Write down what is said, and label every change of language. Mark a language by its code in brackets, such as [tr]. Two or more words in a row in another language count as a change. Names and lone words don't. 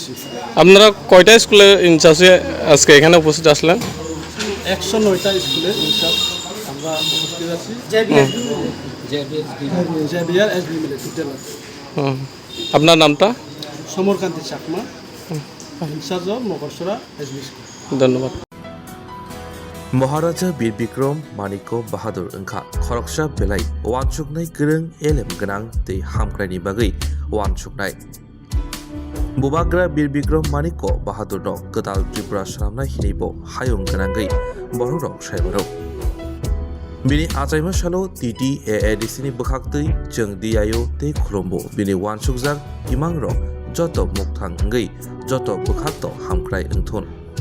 [bn] আপনারা কয়টা স্কুলে ইনচার্জে আজকে এখানে উপস্থিত আসলেন? 109টা স্কুলে ইনচার্জ আমরা উপস্থিত আছি। জেবিআর SB মিলে টোটাল। আপনার নামটা? সমরকান্তি চাকমা, [en] in-charge of [bn] মকরসরা SB স্কুল। ধন্যবাদ। [trp] महाराजा बीर बिक्रम मानिक बाहादुर ओंखा खरकसा बेलाय वानसुकनाय गोरों एलेम गोनां दै हामख्रायनि बागै वानसुकनाय बुबाग्रा बीर बिक्रम मानिक बाहादुर रक गोदाल त्रिपुरा सालामनाय हिनैबो हायुं गोनांगै बर' रक सायबारौ बिनि आजायमा सालो TTAADC नि बोखाक्तै जों DIO तै खुलुमबो बिनि वानसुकजाक इमां रक जत मुक्तां ओंगै जत बोखाक्त हामख्राय ओंथुन